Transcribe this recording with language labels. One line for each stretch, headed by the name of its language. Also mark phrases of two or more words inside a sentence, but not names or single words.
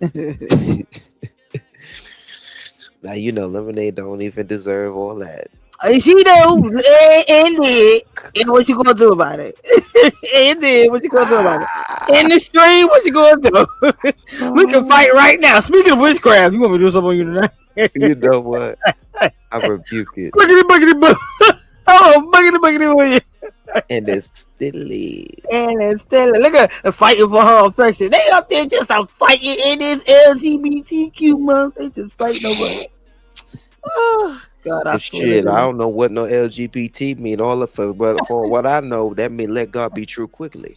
English: Now lemonade don't even deserve all that. She do. And did. And what you gonna do about it? And did. What you gonna do about it? In the stream, what you gonna do? We can fight right now. Speaking of witchcraft, you want me to do something on you tonight? You know what? I rebuke it, Buggity, buggity, bug. Oh, buggity, buggity, buggity. and it still is. And it's still look at fighting for her affection. They up there just fighting in this LGBTQ month. They just fighting over it. Oh God, I It's swear to shit. I God. don't know what no LGBT mean. All of it, but for what I know, that mean let God be true quickly.